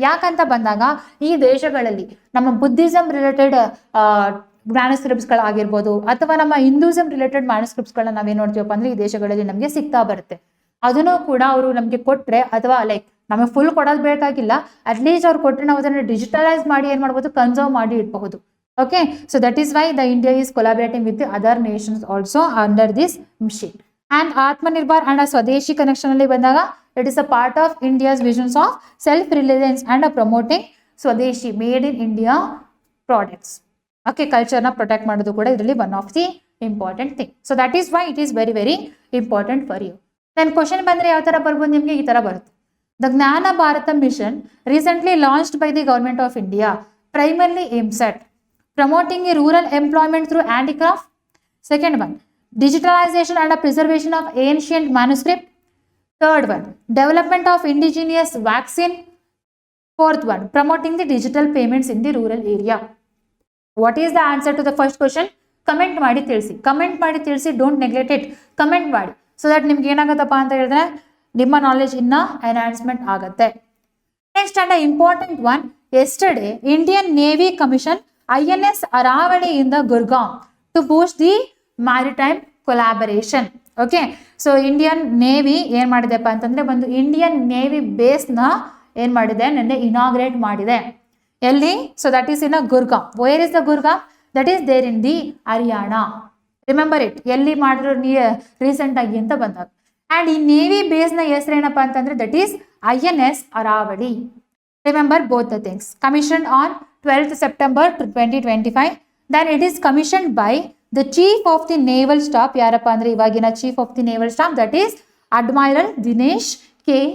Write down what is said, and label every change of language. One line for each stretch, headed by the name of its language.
Kannada: ಯಾಕಂತ ಬಂದಾಗ ಈ ದೇಶಗಳಲ್ಲಿ ನಮ್ಮ ಬುದ್ಧಿಸಮ್ ರಿಲೇಟೆಡ್ ಮ್ಯಾನುಸ್ಕ್ರಿಪ್ಟ್ಸ್ಗಳಾಗಿರ್ಬೋದು ಅಥವಾ ನಮ್ಮ ಹಿಂದೂಸಮ್ ರಿಲೇಟೆಡ್ ಮ್ಯಾನುಸ್ಕ್ರಿಪ್ಟ್ಸ್ಗಳನ್ನ ನಾವೇನು ನೋಡ್ತೀವಪ್ಪ ಅಂದರೆ ಈ ದೇಶಗಳಲ್ಲಿ ನಮಗೆ ಸಿಗ್ತಾ ಬರುತ್ತೆ. ಅದನ್ನು ಕೂಡ ಅವರು ನಮಗೆ ಕೊಟ್ಟರೆ, ಅಥವಾ ಲೈಕ್ ನಮಗೆ ಫುಲ್ ಕೊಡೋದು ಬೇಕಾಗಿಲ್ಲ, ಅಟ್ಲೀಸ್ಟ್ ಅವ್ರು ಕೊಟ್ಟರೆ ನಾವು ಅದನ್ನು ಡಿಜಿಟಲೈಸ್ ಮಾಡಿ ಏನು ಮಾಡ್ಬೋದು, ಕನ್ಸರ್ವ್ ಮಾಡಿ ಇಡಬಹುದು.
English: Okay, so that is why the India is collaborating with the other nations also under this mission. And Atmanirbhar and a Swadeshi connection
Kannada: alli bandaga,
English: it is a part of India's visions of self-reliance and promoting Swadeshi, made in India products.
Kannada: Okay, ಕಲ್ಚರ್ನ protect ಮಾಡೋದು ಕೂಡ ಇದರಲ್ಲಿ
English: One of the important thing. So that is why it is very very important for you. Then question
Kannada: ಬಂದರೆ ಯಾವ ಥರ ಬರ್ಬೋದು ನಿಮಗೆ, ಈ ಥರ ಬರುತ್ತೆ.
English: The Gyan Bharat mission recently launched by the government of India primarily aims at promoting a rural employment through handicraft. Second one, digitalization and preservation of ancient manuscript. Third one, development of indigenous vaccine. Fourth one, promoting the digital payments in the rural area. What is the answer to the first question?
Kannada: Comment ಮಾಡಿ ತಿಳಿಸಿ, comment ಮಾಡಿ ತಿಳಿಸಿ,
English: don't neglect it,
Kannada: comment ಮಾಡಿ. So that ನಿಮ್ಗೆ ಏನಾಗುತ್ತಪ್ಪ ಅಂತ ಹೇಳಿದ್ರೆ ನಿಮ್ಮ knowledge ಇನ್ನ ಎನ್ಹಾನ್ಸ್ಮೆಂಟ್ ಆಗುತ್ತೆ.
English: Next and important one, yesterday Indian Navy commissioned INS Aravali in the Gurgaon to boost the maritime collaboration.
Kannada: Okay, so Indian Navy ಏನು ಮಾಡಿದೆಪ್ಪ ಅಂತಂದ್ರೆ ಒಂದು ಇಂಡಿಯನ್ ನೇವಿ ಬೇಸ್ನ ಏನು ಮಾಡಿದೆ, ನೆನ್ನೆ ಇನಾಗ್ರೇಟ್ ಮಾಡಿದೆ.
English: ಎಲ್ಲಿ? So that is in a Gurgaon. Where is the Gurgaon? That is there in the Haryana.
Kannada: Remember it, ಎಲ್ಲಿ ಮಾಡಿದ್ರು ರೀಸೆಂಟ್ ಆಗಿ ಅಂತ ಬಂದಾಗ. ಆ್ಯಂಡ್ ಈ ನೇವಿ ಬೇಸ್ನ ಹೆಸರು ಏನಪ್ಪ ಅಂತಂದ್ರೆ that is INS Aravali.
English: Remember both the things. Commissioned on 12th September 2025. Then it is commissioned by the Chief of the Naval Staff.
Kannada: ಯಾರಪ್ಪ ಅಂದ್ರೆ ಇವಾಗಿನ
English: Chief of the Naval Staff, that is Admiral Dinesh K.